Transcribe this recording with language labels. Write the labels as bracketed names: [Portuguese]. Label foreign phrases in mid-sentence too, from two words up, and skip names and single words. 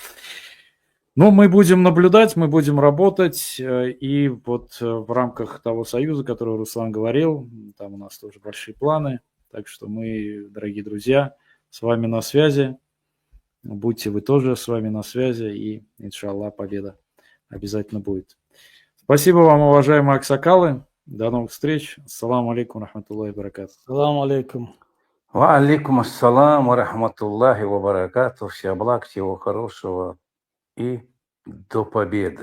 [Russian] Но мы будем наблюдать, мы будем работать, и вот в рамках того союза, который Руслан говорил, там у нас тоже большие планы, так что мы, дорогие друзья, с вами на связи, будьте вы тоже с вами на связи, и, иншаллах, победа обязательно будет. Спасибо вам, уважаемые аксакалы, до новых встреч, [Arabic] السلام عليكم، رحمة الله بركاته. السلام عليكم. وعليكم السلام ورحمة الله وبركاته. [Russian] Всем благ, всего хорошего и до победы.